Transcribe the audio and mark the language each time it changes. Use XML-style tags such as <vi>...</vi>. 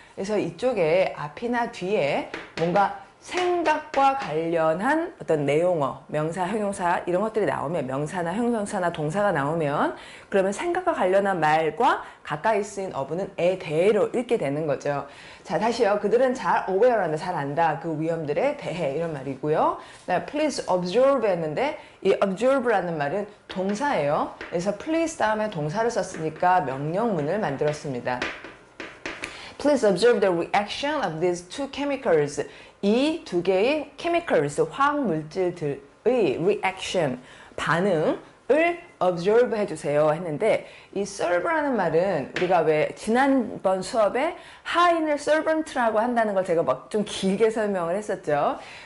<ko>그래서 이쪽에 앞이나 뒤에 뭔가 생각과 관련한 어떤 내용어, 명사, 형용사 이런 것들이 나오면, 명사나 형용사나 동사가 나오면 그러면 생각과 관련한 말과 가까이 쓰인 어부는 에 대해로 읽게 되는 거죠. 자, 다시요. 그들은 잘 aware한다, 잘 안다. 그 위험들에 대해 이런 말이고요. please observe 했는데 이 observe라는 말은 동사예요. 그래서 please 다음에 동사를 썼으니까 명령문을 만들었습니다.</ko> <en>Please observe the reaction of these two chemicals.</en> <ko>이 두 개의 chemicals, 화학물질들의 reaction, 반응을 observe 해주세요 했는데 이 serve라는 말은 우리가 왜 지난번 수업에 하인을 servant라고 한다는 걸 제가 막 좀 길게 설명을 했었죠.</ko>